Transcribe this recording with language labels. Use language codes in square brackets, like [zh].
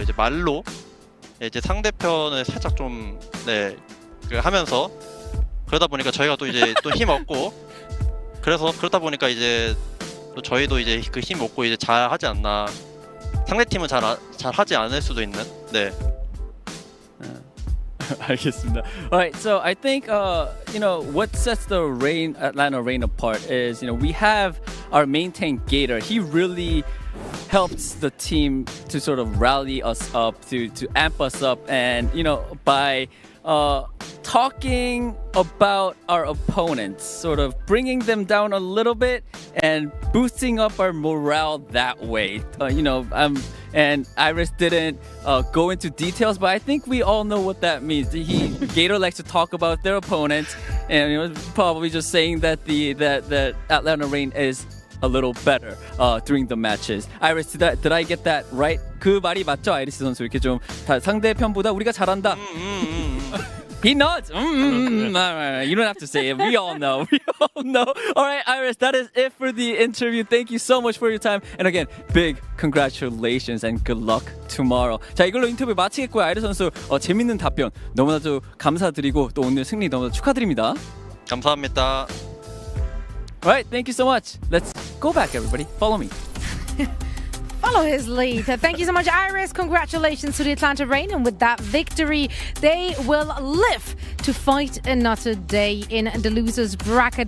[ko] 이제 말로 이제 상대편을 살짝 좀 하면서, 그러다 보니까 저희가 또 이제 또 힘 얻고, 그러다 보니까 이제 또 저희도 이제 그 힘 얻고 이제 잘 하지 않나. 상대팀은 잘 하지 않을 수도 있는. 네. 알겠습니다. [en] Alright, so I think what sets the Atlanta Reign apart is we have our main tank Gator. He really helps the team to sort of rally us up, to amp us up, and by talking about our opponents, sort of bringing them down a little bit and boosting up our morale that way. And Iris didn't go into details, but I think we all know what that means. Gator likes to talk about their opponents, and probably just saying that the Atlanta Reign is a little better during the matches. Iris, did I get that right? [ko] 그 말이 맞죠? 아이리스 선수 이렇게 좀 상대편보다 우리가 잘한다. [en] He nods. You don't have to say it. We all know. We all know. All right, Iris, that is it for the interview. Thank you so much for your time. And again, big congratulations and good luck tomorrow. [ko] 자, 이걸로 인터뷰 마치겠고요. 아이리스 선수 재밌는 답변 너무나도 감사드리고 또 오늘 승리 너무나 축하드립니다. 감사합니다. [en] All right, thank you so much. Let's go back, everybody. Follow me. Follow his lead. Thank you so much, Iris. Congratulations to the Atlanta Reign. And with that victory, they will live to fight another day in the losers bracket.